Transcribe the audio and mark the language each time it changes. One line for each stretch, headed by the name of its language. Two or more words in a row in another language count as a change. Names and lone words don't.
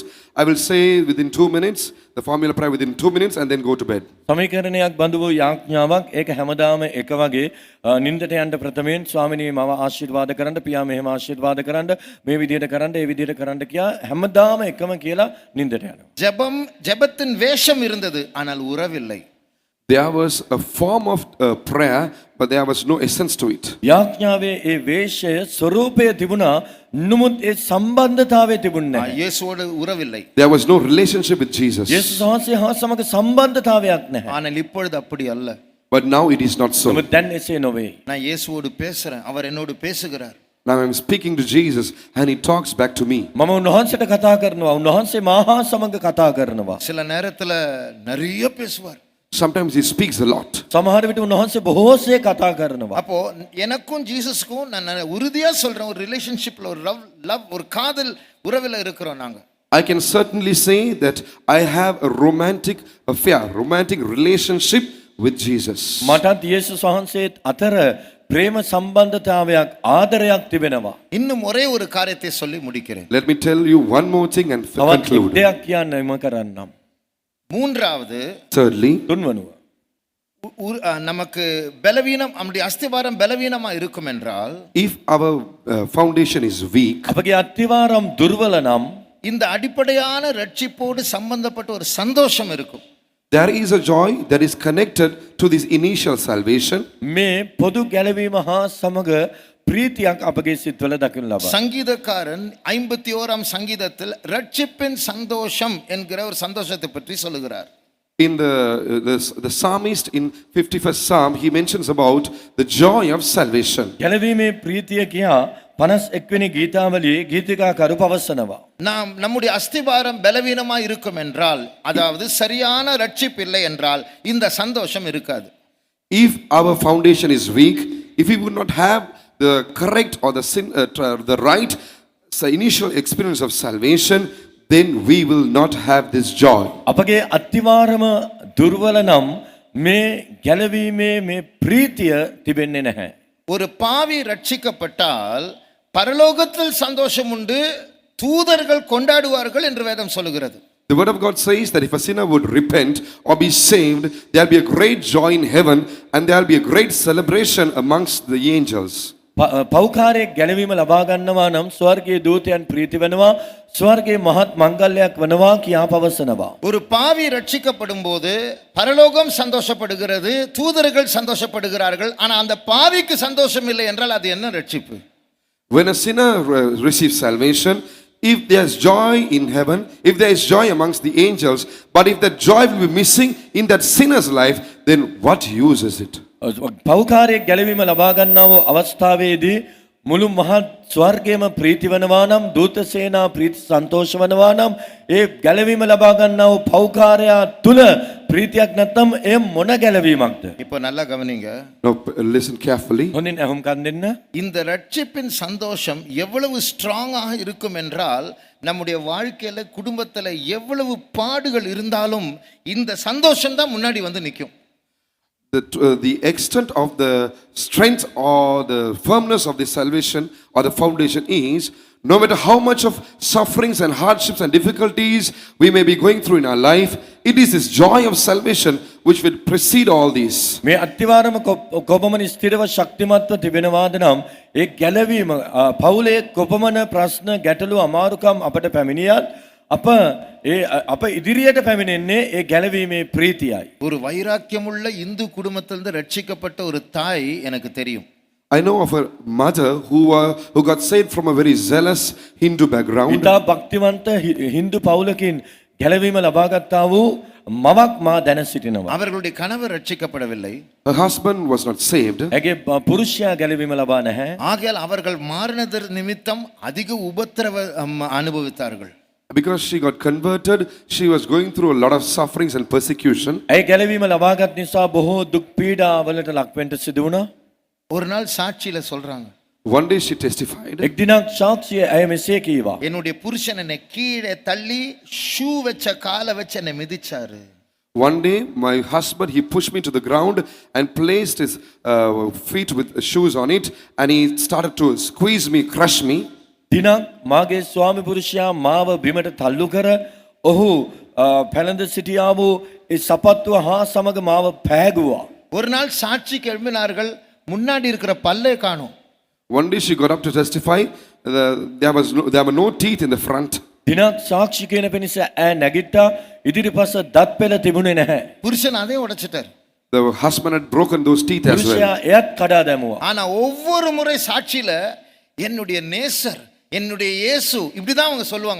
English: I will say within 2 minutes, the formula prayer within 2 minutes and then go to bed.
Sinhala: සමීකරණයක් බඳු වූ යාඥාවක් ඒක හැමදාම එක වගේ නින්දට යන්න ප්‍රථමයෙන් ස්වාමිනී මම ආශිර්වාද කරන්න, පියා මෙහෙම ආශිර්වාද කරන්න, මේ විදිහට කරන්න, ඒ විදිහට කරන්න කියා හැමදාම එකම කියලා නින්දට යනවා.
Tamil: ஜெபத்தின் வேஷம் இருந்தது, ஆனால் உறவில்லை.
English: There was a form of prayer, but there was no essence to it.
Sinhala: යාඥාවේ ඒ වේශය ස්වરૂපය තිබුණා, නමුත් ඒ සම්බන්ධතාවය තිබුණේ නැහැ.
Tamil: இயேசுவோடு உறவில்லை.
English: There was no relationship with Jesus.
Sinhala: යේසුස් වහන්සේ හා සමග සම්බන්ධතාවයක් නැහැ.
Tamil: ஆனால் இப்பொழுது அப்படி அல்ல.
English: But now it is not so.
Sinhala: නමුත් දැන් එසේ නොවේ.
Tamil: நான் இயேசுவோடு பேசுறேன், அவர் என்னோடு பேசுகிறார்.
English: Now I'm speaking to Jesus and he talks back to me.
Sinhala: මම උන්වහන්සේට කතා කරනවා, උන්වහන්සේ මා හා සමග කතා කරනවා.
Tamil: சில நேரத்துல நிறைய பேசுவார்.
English: Sometimes he speaks a lot.
Sinhala: සමහර විට උන්වහන්සේ බොහෝසේ කතා කරනවා.
Tamil: அப்போ எனக்கும் ஜீசஸ்க்கும் நான் உறுதியா சொல்றேன், ஒரு ரிலேஷன்ஷிப்ல ஒரு லவ் ஒரு காதல் உறவுல இருக்கிறோம் நாங்க.
English: I can certainly say that I have a romantic affair, romantic relationship with Jesus.
Sinhala: මටත් යේසුස් වහන්සේත් අතර ප්‍රේම සම්බන්ධතාවයක් ආදරයක් තිබෙනවා.
Tamil: இன்னும் ஒரே ஒரு காரியத்தை சொல்லி முடிக்கிறேன்.
English: Let me tell you one more thing and
Sinhala: තවත්
English: conclude.
Sinhala: දෙයක් කියන්නම කරන්නම්.
Tamil: மூன்றாவது,
English: Thirdly,
Sinhala: තුන්වනුව
Tamil: நமக்கு பலவீனம், நம்முடைய அஸ்திவாரம் பலவீனமா இருக்கும் என்றால்,
English: if our foundation is weak,
Sinhala: අපගේ අත්තිවාරම් දුර්වල නම්
Tamil: இந்த அடிப்படையான ரட்சிப்போடு சம்பந்தப்பட்ட ஒரு சந்தோஷம் இருக்கும்.
English: there is a joy that is connected to this initial salvation.
Sinhala: මේ පොදු ගැලවීම හා සමග ප්‍රීතියක් අපගේ සිත්වල දකින්න ලබා.
Tamil: சங்கீதக்காரன் 51ஆம் சங்கீதத்தில் ரட்சிப்பின் சந்தோஷம் என்கிற ஒரு சந்தோஷத்தை பற்றி சொல்லுகிறார்.
English: In the psalmist in 51st Psalm, he mentions about the joy of salvation.
Sinhala: ගැලවීමේ ප්‍රීතිය කියා 51 වෙනි ගීතාවලියේ ගීතිකාකරු පවසනවා.
Tamil: நாம் நம்முடைய அஸ்திவாரம் பலவீனமா இருக்கும் என்றால், அதாவது சரியான ரட்சிப்பு இல்லை என்றால் இந்த சந்தோஷம் இருக்காது.
English: If our foundation is weak, if we would not have the correct or the right initial experience of salvation, then we will not have this joy.
Sinhala: අපගේ අත්තිවාරම දුර්වල නම් මේ ගැලවීමේ මේ ප්‍රීතිය තිබෙන්නේ නැහැ.
Tamil: ஒரு பாவி ரட்சிக்கப்பட்டால் பரலோகத்தில் சந்தோஷம் உண்டு, தூதர்கள் கொண்டாடுவார்கள் என்று வேதம் சொல்லுகிறது.
English: The word of God says that if a sinner would repent or be saved, there will be a great joy in heaven and there will be a great celebration amongst the angels.
Sinhala: පෞකාරයෙක් ගැලවීම ලබා ගන්නවා නම් ස්වර්ගයේ දූතයන් ප්‍රීති වෙනවා, ස්වර්ගයේ මහත් මංගල්‍යයක් වෙනවා කියා පවසනවා.
Tamil: ஒரு பாவி ரட்சிக்கப்படும் போது பரலோகம் சந்தோஷப்படுகிறது, தூதர்கள் சந்தோஷப்படுகிறார்கள். ஆனா அந்த பாவிக்கு சந்தோஷம் இல்லை என்றால் அது என்ன ரட்சிப்பு?
English: When a sinner receives salvation, if there is joy in heaven, if there is joy amongst the angels, but if that joy will be missing in that sinner's life, then what use is it?
Sinhala: පෞකාරයෙක් ගැලවීම ලබා ගන්නව අවස්ථාවේදී මුළු මහත් ස්වර්ගයේම ප්‍රීති වනවා නම් දූත සේනා ප්‍රීති සන්තෝෂ වනවා නම් ඒ ගැලවීම ලබා ගන්නා වූ පෞකාරයා තුල ප්‍රීතියක් නැත්නම් එය මොන ගැලවීමක්ද?
Tamil: இப்போ நல்லா கவனிங்க.
English: Now listen carefully.
Sinhala: හොඳින් අහුම්කම් දෙන්න.
Tamil: இந்த ரட்சிப்பின் சந்தோஷம் எவ்வளவு ஸ்ட்ராங்காக இருக்கும் என்றால் நம்முடைய வாழ்க்கையில குடும்பத்துல எவ்வளவு பாடுகள் இருந்தாலும் இந்த சந்தோஷம் தான் முன்னாடி வந்து நிற்கும்.
English: The extent of the strength or the firmness of the salvation or the foundation is, no matter how much of sufferings and hardships and difficulties we may be going through in our life, it is this joy of salvation which will precede all these.
Sinhala: මේ අත්තිවාරම කොපමණ ස්ථිරව ශක්තිමත්ව තිබෙනවාද නම් ඒ ගැලවීම පවුලේ කොපමණ ප්‍රශ්න ගැටලු අමාරුකම් අපට පැමිණියත් අප ඉදිරියට පැමිණෙන්නේ ඒ ගැලවීමේ ප්‍රීතියයි.
Tamil: ஒரு வைராக்கியமுள்ள இந்து குடும்பத்திலிருந்து ரட்சிக்கப்பட்ட ஒரு தாய் எனக்கு தெரியும்.
English: I know of a mother who got saved from a very zealous Hindu background.
Sinhala: ඉතා භක්තිවන්ත හින්දු පවුලකින් ගැලවීම ලබාගත්තා වූ මවක් මා දැන සිටිනවා.
Tamil: அவர்களுடைய கணவர் ரட்சிக்கப்படவில்லை.
English: Her husband was not saved.
Sinhala: ඇගේ පුරුෂයා ගැලවීම ලබා නැහැ.
Tamil: ஆகையால் அவர்கள் மாறினதர் நிமித்தம் அதிக உபத்திரவ அனுபவித்தார்கள்.
English: Because she got converted, she was going through a lot of sufferings and persecution.
Sinhala: ඇය ගැලවීම ලබාගත් නිසා බොහෝ දුක් පීඩා වලට ලක්වෙන්න සිදු වුණා.
Tamil: ஒரு நாள் சாட்சியில சொல்றாங்க,
English: One day she testified,
Sinhala: එක් දිනක් සාක්ෂිය ඇය මෙසේ කීවා.
Tamil: என்னுடைய புருஷன் என்னை கீழே தள்ளி ஷூ வச்ச காலை வச்சு என்னை மிதிச்சாரு.
English: one day my husband, he pushed me to the ground and placed his feet with shoes on it, and he started to squeeze me, crush me.
Sinhala: දිනක් මාගේ ස්වාමි පුරුෂයා මාව බිමට තල්ලු කර ඔහු පැළඳ සිටියා වූ ඒ සපත්තුව හා සමග මාව පෑගුවා.
Tamil: ஒரு நாள் சாட்சிக்கு எழுப்பினார்கள், முன்னாடி இருக்கிற பல்லே காணோம்.
English: One day she got up to testify, there were no teeth in the front.
Sinhala: දිනක් සාක්ෂි කියන පිණිස ඈ නැගිට්ටා, ඉදිරිපස දත් පෙළ තිබුණේ නැහැ.
Tamil: புருஷன் அதே உடைச்சிட்டார்.
English: The husband had broken those teeth as
Sinhala: පුරුෂයා
English: well.
Sinhala: එයත් කඩා දැමුවා.
Tamil: ஆனா ஒவ்வொரு முறை சாட்சியில என்னுடைய நேசர், என்னுடைய இயேசு, இப்படிதான் அவங்க சொல்லுவாங்க.